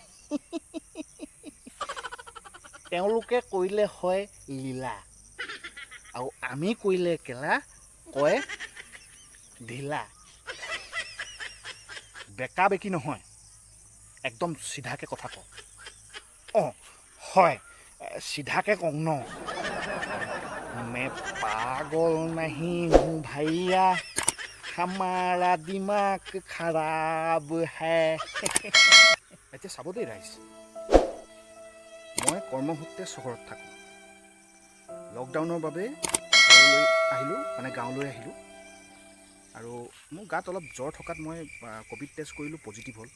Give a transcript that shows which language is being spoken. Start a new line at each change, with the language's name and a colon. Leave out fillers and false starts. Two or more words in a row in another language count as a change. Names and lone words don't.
Assamese: তেওঁলোকে কৰিলে হয় লীলা আৰু আমি কৰিলে কেলা কয় ঢিলা। বেকা বেকি নহয়, একদম চিধাকৈ কথা কওঁ। অঁ হয়, চিধাকৈ কওঁ ন।
Hindi: मैं पागल नहीं हूँ भैया, हमारा दिमाग खराब है।
Assamese: এতিয়া চাব দেই ৰাইজ, মই কৰ্মসূত্ৰে চহৰত থাকোঁ। লকডাউনৰ বাবে ঘৰলৈ আহিলোঁ, মানে গাঁৱলৈ আহিলোঁ। আৰু মোৰ গাত অলপ জ্বৰ থকাত মই
English: covid test
Assamese: কৰিলোঁ, পজিটিভ হ'ল।